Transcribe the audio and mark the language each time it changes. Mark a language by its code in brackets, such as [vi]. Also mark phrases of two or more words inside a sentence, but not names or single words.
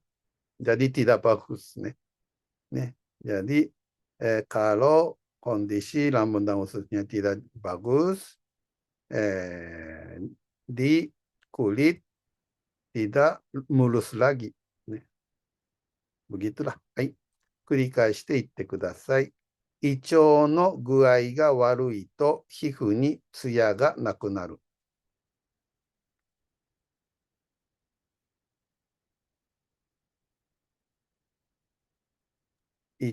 [id] Jadi tidak bagus nih. Jadi kalau kondisi lambung dan ususnya tidak bagus, di kulit tidak mulus lagi. Begitulah. [ja] はい。繰り返していってください。胃腸の具合が悪いと皮膚にツヤがなくなる。胃